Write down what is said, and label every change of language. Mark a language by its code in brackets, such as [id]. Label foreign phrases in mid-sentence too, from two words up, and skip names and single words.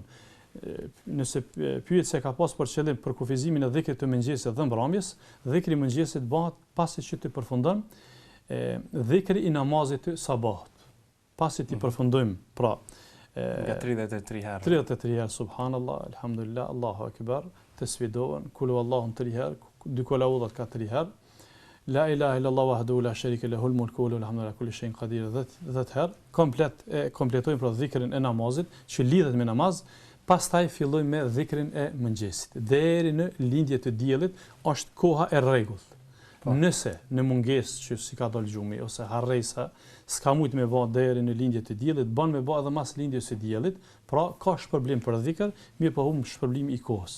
[sq] Nëse pyet se ka pas për qëllim për kufizimin e dhikrit të mëngjesit dhe mbrëmjes, dhikri i mëngjesit bëhet pasi që të përfundon dhikri i namazit të sabahut. Pasi të përfundojmë, pra nga 33 herë. 33 herë [ar] سبحان الله، الحمد لله، الله أكبر, [sq] tesbidohen, [ar] قل الله [sq] 3 herë, dy kulaudhat ka 3 herë. [ar] لا إله إلا الله وحده لا شريك له الملك وله الحمد على كل شيء قدير 10 herë. [sq] Kompletojmë pra dhikrin e namazit që lidhet me namaz. Pastaj filloj me dhikrin e mëngjesit. Deri në lindje të diellit është koha e rregullt. Nëse në mungesë që si ka dalë gjumi ose harresa, s'ka mujt me bë deri në lindje të diellit, bën me bë edhe mas lindjes së diellit, pra ka shpërblim për dhikr, mirë po humb shpërblimi i kohës.